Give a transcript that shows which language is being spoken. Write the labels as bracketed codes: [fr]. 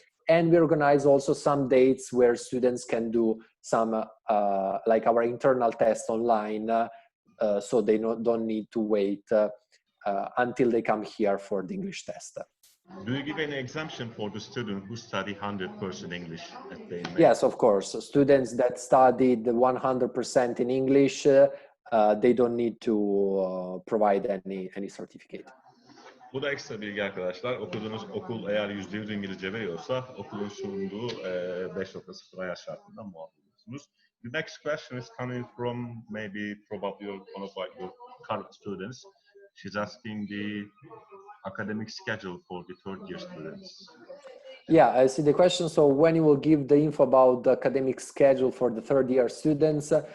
[en] And we organize also some dates where students can do some, like our internal test online, so they don't need to wait until they come here for the English test. Do you give any exemption for the student who study 100% English? Yes, of course. Students that studied 100% in English, they don't need to provide any certificate. [tr] Bu da ekstra bilgi arkadaşlar. Okuduğunuz okul eğer %100 İngilizce veriyorsa okulun sunduğu 5.0 ayar şartından muaf oluyorsunuz. [en] The next question is coming from maybe probably one of your current students. She's asking the academic schedule for the third year students. Yeah, I see the question. So when you will give the info about the academic schedule for the third year students.